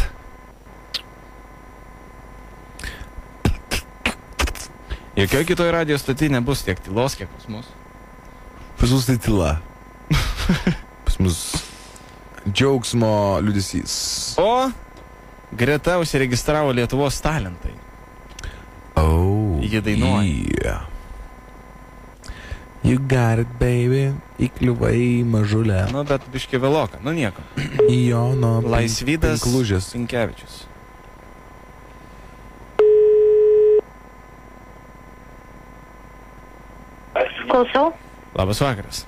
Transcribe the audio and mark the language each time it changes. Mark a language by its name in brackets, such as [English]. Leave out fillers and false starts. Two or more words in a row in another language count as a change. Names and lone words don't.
[Lithuanian] Jokio kitoje radio stotyje nebus tiek tylos, kiek pas mus. Pas mus tai tyla. Pas mus džiaugsmo liūdesys. O greta užsiregistravo Lietuvos talentai. Ji dainuoja. [English] Yeah. You got it, baby. [Lithuanian] Įkliuvai mažulę. Nu, bet biški vėloka. Nu, nieko. Jono Laisvydas Pinklužis. Sinkevičius. Klausau. Labas vakaras.